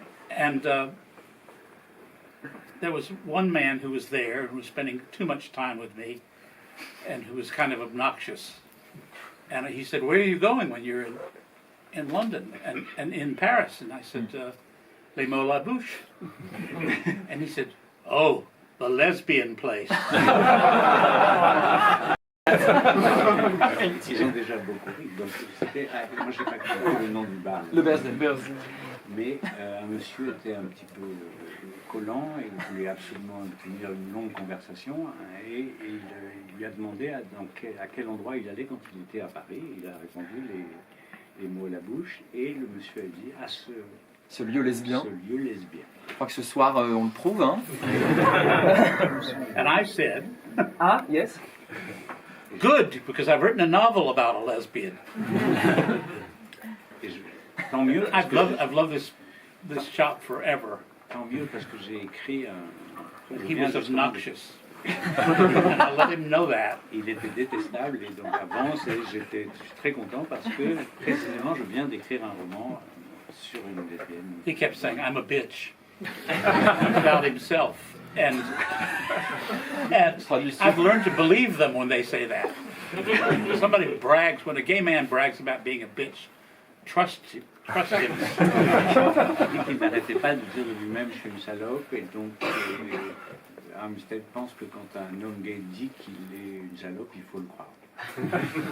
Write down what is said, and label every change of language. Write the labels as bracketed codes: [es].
[en] And there was one man who was there who was spending too much time with me and who was kind of obnoxious. And he said, "Where are you going when you're in London and in Paris?" And I said, "Les mots la bouche." And he said, "Oh, the lesbian place." [fr] Ils ont déjà beaucoup ri. Donc, c'était, moi, j'ai pas compris le nom du bar. Le Bear's Den. Mais un monsieur était un petit peu collant et il voulait absolument tenir une longue conversation et il lui a demandé à quel endroit il allait quand il était à Paris. Il a répondu les mots à la bouche et le monsieur a dit à Ce lieu lesbien. ce lieu lesbien. Je crois que ce soir, on le prouve. Hein. [en] And I said, Ah, yes. "Good, because I've written a novel about a lesbian." [fr] Et tant mieux parce [en] I've [fr] que [en] loved this shop forever. [fr] tant mieux parce que j'ai écrit un. [en] He was obnoxious. And I let him know that. [fr] Il était détestable et donc avant, je suis très content parce que précisément je viens d'écrire un roman sur une lesbienne. [en] He kept saying, "I'm a bitch," about himself. And I've learned to believe them when they say that. When a gay man brags about being a bitch, trust him. [fr] Il n'arrêtait pas de dire de lui-même je suis une salope et donc [en] Armistead [fr] pense que quand un homme gay dit qu'il est une salope, il faut le croire.